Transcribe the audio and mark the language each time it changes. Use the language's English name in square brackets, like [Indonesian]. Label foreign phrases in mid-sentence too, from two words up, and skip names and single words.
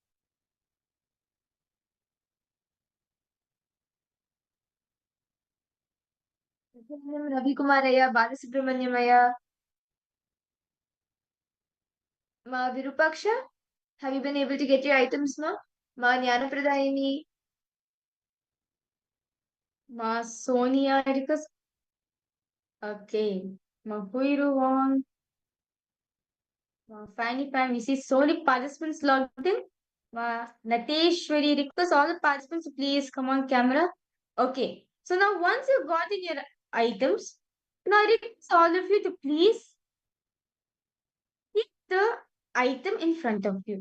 [English] Ravi Kumaraya, Balasubramanyamaya, Ma Virupaksha, have you been able to get your items, ma? Ma Jnanapradayini, Ma Sonia, because okay, Ma Huiruvan, Ma Fanny Pan, we see so many participants logged in. Ma Nateshwari, request all the participants to please come on camera. Okay, so now once you've gotten your items, now I request all of you to please keep the item in front of you.